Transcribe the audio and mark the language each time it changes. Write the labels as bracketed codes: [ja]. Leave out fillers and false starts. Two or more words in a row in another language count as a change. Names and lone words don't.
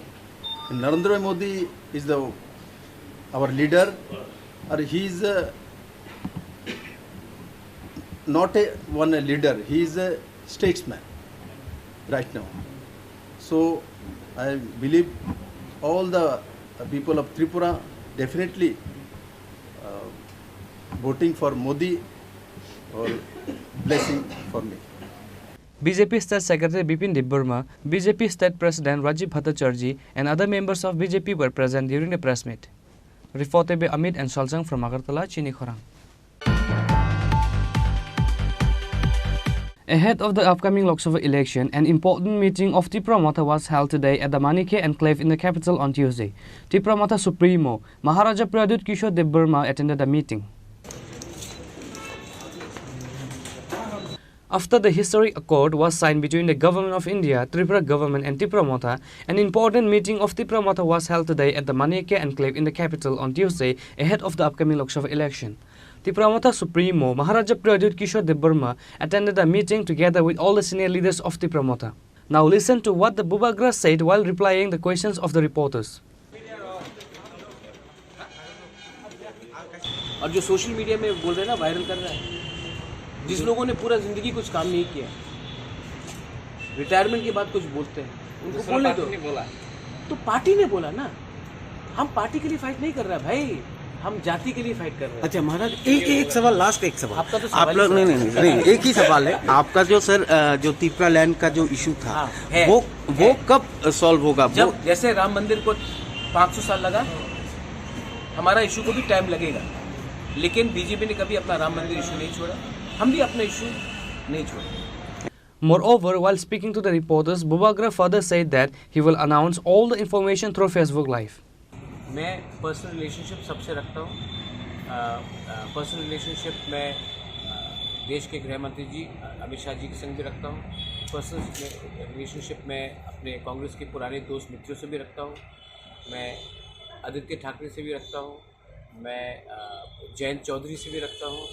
[en] And Narendra Modi is our leader, or he is not one leader, he is a statesman right now. So I believe all the people of Tripura definitely voting for Modi or blessing for me. BJP State Secretary Bipin Debbarma, BJP State President Rajiv Bhattacharjee and other members of BJP were present during the press meet. Reported by Amit and Shaljang from Agartala, Chini Khorang. Ahead of the upcoming Lok Sabha election, an important meeting of Tipra Motha was held today at the Manike enclave in the capital on Tuesday. Tipra Motha Supremo Maharaja Pradut Kishore Debbarma attended the meeting. After the historic accord was signed between the Government of India, Tripura government and Tipra Motha, an important meeting of Tipra Motha was held today at the Manike enclave in the capital on Tuesday ahead of the upcoming Lok Sabha election. Tipra Motha Supremo Maharaja Pradut Kishore Debbarma attended the meeting together with all the senior leaders of Tipra Motha. Now listen to what the Bubagra said while replying the questions of the reporters. [hi] और जो [en] social media [hi] में बोल रहे हैं ना, वायरल कर रहा है, जिस लोगों ने पूरा जिंदगी कुछ काम नहीं किया, रिटायरमेंट के बाद कुछ बोलते हैं, उनको बोलने दो। तो पार्टी ने बोला ना, हम पार्टी के लिए फाइट नहीं कर रहे हैं भाई, हम जाति के लिए फाइट कर रहे हैं। अच्छा महाराज, एक सवाल, लास्ट एक सवाल आपका तो आप लोग नहीं, एक ही सवाल है आपका। जो सर जो तिपरा लैंड का जो इशू था, वो कब सॉल्व होगा? जब जैसे राम मंदिर को 500 साल लगा, हमारा इशू को भी टाइम लगेगा, लेकिन बीजेपी ने कभी अपना राम मंदिर इशू नहीं छोड़ा, हम भी अपना इशू नहीं छोड़ेंगे। [en] Moreover, while speaking to the reporters, Bubagra further said that he will announce all the information through Facebook Live. [hi] मैं [en] personal relationship [hi] सबसे रखता हूँ। [en] personal relationship [hi] में देश के गृह मंत्री जी अमित शाह जी के संग भी रखता हूँ। [en] personal relationship [hi] में अपने कांग्रेस के पुराने दोस्त मित्रों से भी रखता हूँ। मैं आदित्य ठाकरे से भी रखता हूँ, मैं जयंत चौधरी से भी रखता हूँ।